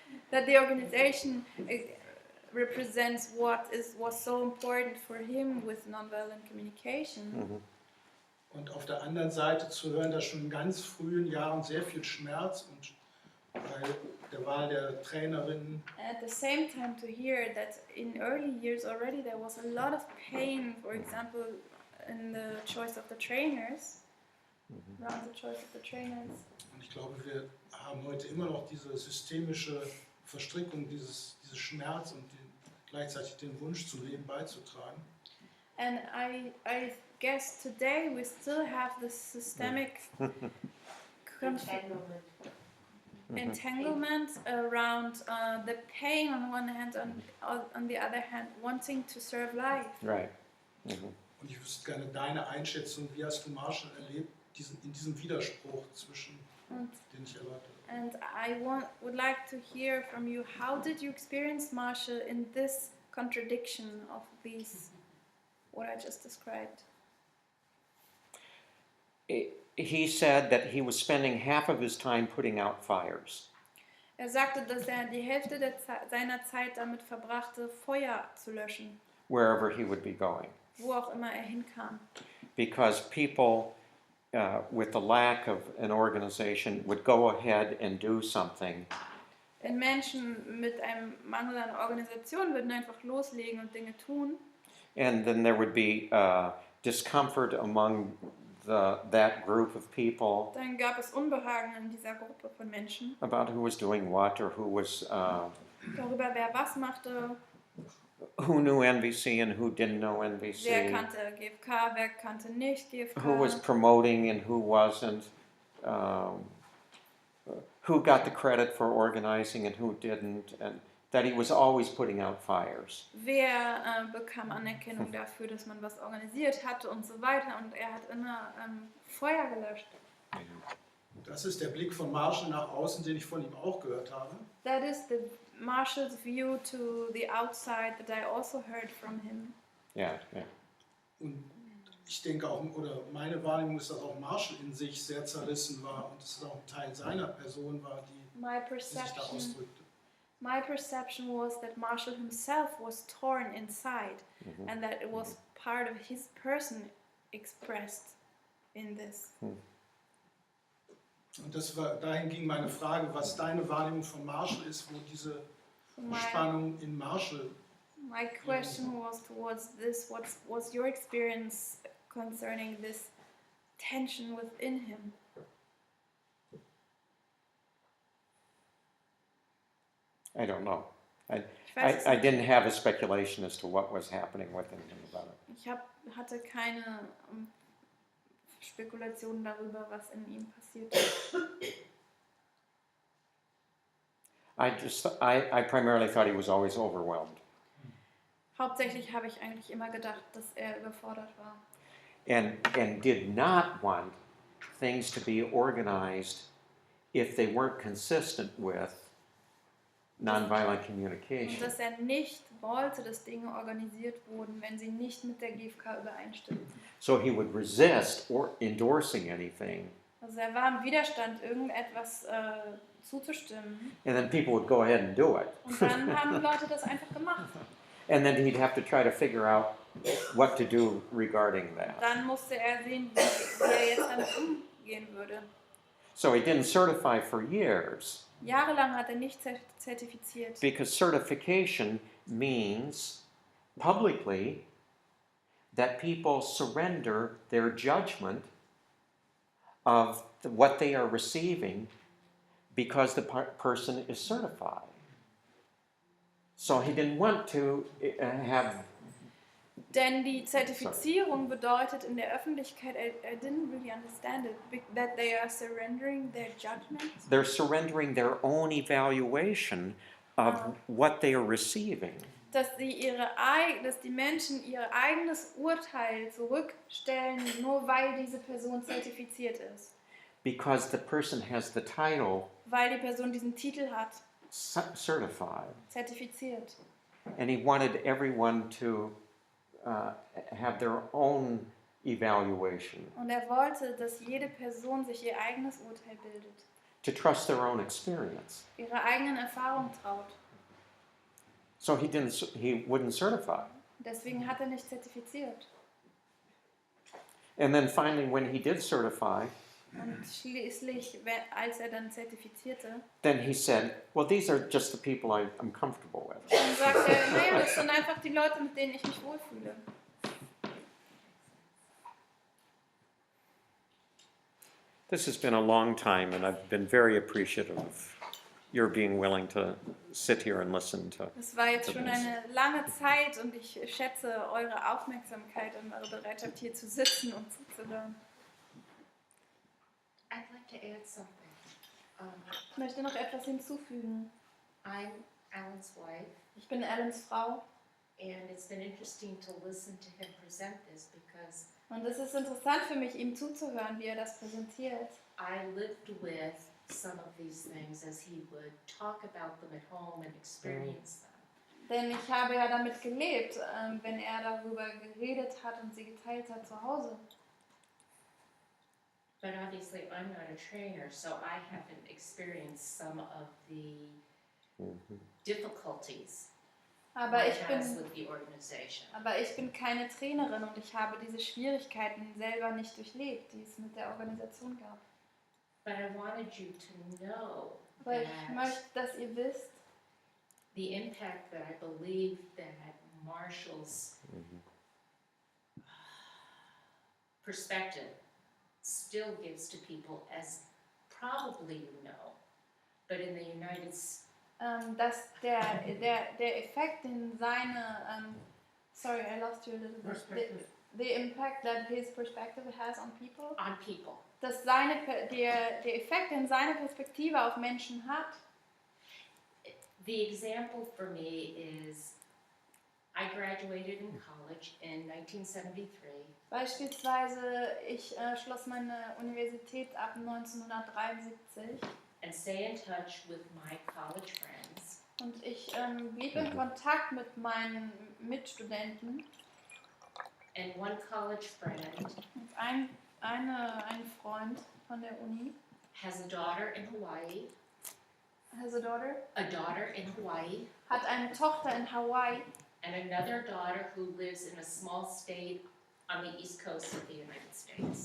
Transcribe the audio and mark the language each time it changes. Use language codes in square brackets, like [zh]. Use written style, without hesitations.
[en] that the organization represents what was so important for him with nonviolent communication. [de] Und auf der anderen Seite zu hören, dass schon in ganz frühen Jahren sehr viel Schmerz und bei der Wahl der Trainerin. [en] At the same time, to hear that in early years already there was a lot of pain, for example, in the choice of the trainers, around the choice of the trainers. [de] Und ich glaube, wir haben heute immer noch diese systemische Verstrickung, dieses Schmerz und gleichzeitig den Wunsch zum Leben beizutragen. [en] And I guess today we still have this systemic Entanglement. entanglement around the pain on one hand, on the other hand, wanting to serve life. Right. Mhm. [de] Und ich wüsste gerne deine Einschätzung, wie hast du Marshall erlebt, in diesem Widerspruch zwischen, Und den ich erläutert habe. [en] And I would like to hear from you, how did you experience Marshall in this contradiction of these, what I just described? He said that he was spending half of his time putting out fires. [de] Sagte, dass die Hälfte seiner Zeit damit verbrachte, Feuer zu löschen, [en] Wherever he would be going. [de] wo auch immer hinkam. [en] Because people with the lack of an organization would go ahead and do something. [de] Denn Menschen mit einem Mangel an Organisation würden einfach loslegen und Dinge tun. [en] And then there would be discomfort among that group of people. [de] Dann gab es Unbehagen in dieser Gruppe von Menschen. [en] About who was doing what or who was... [de] darüber, wer was machte. [en] Who knew NBC and who didn't know NBC. [de] Wer kannte GFK, wer kannte nicht GFK. [en] Who was promoting and who wasn't. Who got the credit for organizing and who didn't. And that he was always putting out fires. [de] Wer bekam Anerkennung dafür, dass man was organisiert hatte und so weiter. Und er hat immer Feuer gelöscht. Das ist der Blick von Marshall nach außen, den ich von ihm auch gehört habe. [en] That is the Marshall's view to the outside that I also heard from him. Yeah, yeah. [de] Und ich denke auch, oder meine Wahrnehmung ist, dass auch Marshall in sich sehr zerrissen war und dass es auch ein Teil seiner Person war, die sich da ausdrückte. [en] My perception was that Marshall himself was torn inside, and that it was part of his person expressed in this. [de] Und dahin ging meine Frage, was deine Wahrnehmung von Marshall ist, wo diese Spannung in Marshall. [en] My question was towards this: what was your experience concerning this tension within him? I don't know. I didn't have a speculation as to what was happening within him about it. [de] Ich hatte keine Spekulationen darüber, was in ihm passiert ist. [en] I primarily thought he was always overwhelmed. [de] Hauptsächlich habe ich eigentlich immer gedacht, dass er überfordert war. [en] And did not want things to be organized if they weren't consistent with nonviolent communication. [de] Und dass er nicht wollte, dass Dinge organisiert wurden, wenn sie nicht mit der GFK übereinstimmten. [en] So he would resist or endorsing anything. [de] Also er war im Widerstand, irgendetwas zuzustimmen. [en] And then people would go ahead and do it. [de] Und dann haben Leute das einfach gemacht. [en] And then he'd have to try to figure out what to do regarding that. [de] Dann musste er sehen, wie er jetzt damit umgehen würde. [en] So he didn't certify for years. [de] Jahrelang hat er nicht zertifiziert. [en] Because certification means publicly that people surrender their judgment of what they are receiving because the person is certified. So he didn't want to have... [de] Denn die Zertifizierung bedeutet in der Öffentlichkeit, [en] I didn't really understand it, that they are surrendering their judgment. They're surrendering their own evaluation of what they are receiving. [de] Dass die Menschen ihr eigenes Urteil zurückstellen, nur weil diese Person zertifiziert ist. [en] Because the person has the title [de] Weil die Person diesen Titel hat. [en] certified. [de] Zertifiziert. [en] And he wanted everyone to have their own evaluation. [de] Und er wollte, dass jede Person sich ihr eigenes Urteil bildet. [en] To trust their own experience. [de] Ihre eigenen Erfahrungen traut. [en] So he wouldn't certify. [de] Deswegen hat er nicht zertifiziert. [en] And then finally when he did certify, [de] Und schließlich, als er dann zertifizierte, [en] then he said, well, these are just the people I'm comfortable with. [de] dann sagt er, naja, das sind einfach die Leute, mit denen ich mich wohlfühle. [en] This has been a long time, and I've been very appreciative of your being willing to sit here and listen to. [de] Das war jetzt schon eine lange Zeit und ich schätze eure Aufmerksamkeit und eure Bereitschaft, hier zu sitzen und zuzuhören. [en] I'd like to add something. [de] Ich möchte noch etwas hinzufügen. [en] I'm Alan's wife, [de] Ich bin Allans Frau [en] and it's been interesting to listen to him present this because [de] und es ist interessant für mich, ihm zuzuhören, wie er das präsentiert. [en] I lived with some of these things as he would talk about them at home and experience them. [de] Denn ich habe ja damit gelebt, wenn er darüber geredet hat und sie geteilt hat zu Hause. [en] But obviously, I'm not a trainer, so I haven't experienced some of the difficulties [de] Aber [en] one [de] ich [en] has [de] bin, [en] with the organization. [de] aber ich bin keine Trainerin und ich habe diese Schwierigkeiten selber nicht durchlebt, die es mit der Organisation gab. [en] But I wanted you to know [de] Aber ich [en] that [de] möchte, dass ihr wisst, [en] the impact that I believe that Marshall's perspective still gives to people, as probably you know, but in the United States, [de] dass der Effekt, den seine, [en] sorry, I lost you a little bit, the impact that his perspective has on people, on people, [de] dass der Effekt, den seine Perspektive auf Menschen hat. [en] the example for me is I graduated in college in 1973. [de] Beispielsweise, ich schloss meine Universität ab 1973 [en] and stay in touch with my college friends. [de] und ich blieb in Kontakt mit meinen Mitstudenten. [en] And one college friend [de] Und ein Freund von der Uni, [en] has a daughter in Hawaii, has a daughter, [de] hat eine Tochter in Hawaii [en] and another daughter who lives in a small state on the east coast of the United States.